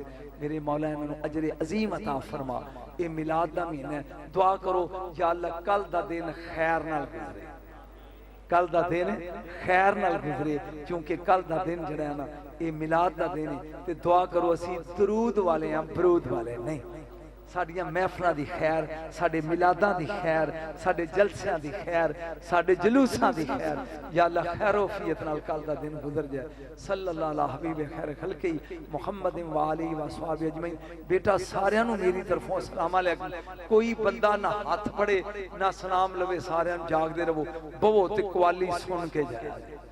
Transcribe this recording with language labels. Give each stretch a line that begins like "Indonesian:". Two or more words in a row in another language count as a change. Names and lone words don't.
Punjabi: میرے مولا انہاں اجرِ عظیم عطا فرما۔ ایہ میلاد دا مہینہ ہے، دعا کرو یا اللہ کل دا دن خیر نال گزرے، کل دا دن خیر نال گزرے، کیونکہ کل دا دن جیہڑا ہے نا ایہ میلاد دا دن ہے. تے دعا کرو اسی درود والے ہیں، بارود والے نہیں. ساڈیاں محفلاں دی خیر، ساڈے میلاداں دی خیر، ساڈے جلسیاں دی خیر، ساڈے جلوساں دی خیر، یا اللہ خیر و عافیت نال کل دا دن گزر جائے.
Arabic: صلى الله عليه حبيب خير خلقه محمد وآله وأصحابه أجمعين.
Punjabi: بیٹا ساریاں نوں میری طرفوں
Arabic: السلام عليكم.
Punjabi: کوئی بندہ نہ ہتھ پھڑے نہ سلام لوے، ساریاں جاگدے رہو، بہوو تے قوالی سن کے جائے.